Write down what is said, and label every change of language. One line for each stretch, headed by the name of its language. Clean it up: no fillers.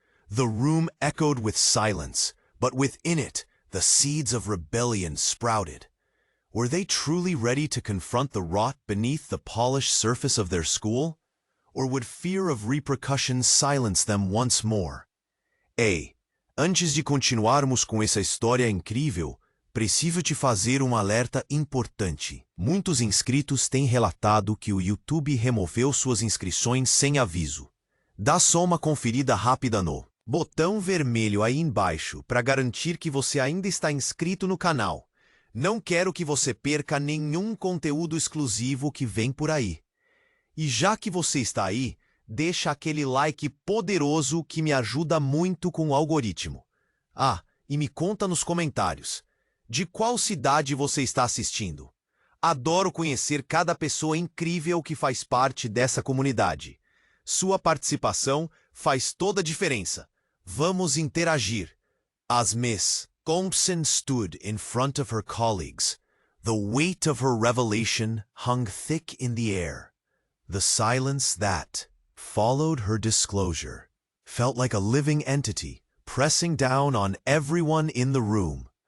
English: The room echoed with silence, but within it, the seeds of rebellion sprouted. Were they truly ready to confront the rot beneath the polished surface of their school? Or would fear of repercussions silence them once more?
Portuguese: Ei, antes de continuarmos com essa história incrível, preciso te fazer alerta importante. Muitos inscritos têm relatado que o YouTube removeu suas inscrições sem aviso. Dá só uma conferida rápida no botão vermelho aí embaixo para garantir que você ainda está inscrito no canal. Não quero que você perca nenhum conteúdo exclusivo que vem por aí. E já que você está aí, deixa aquele like poderoso que me ajuda muito com o algoritmo. Ah, e me conta nos comentários. De qual cidade você está assistindo? Adoro conhecer cada pessoa incrível que faz parte dessa comunidade. Sua participação faz toda a diferença. Vamos interagir.
English: As Miss Thompson stood in front of her colleagues. The weight of her revelation hung thick in the air. The silence that followed her disclosure felt like a living entity pressing down on everyone in the room.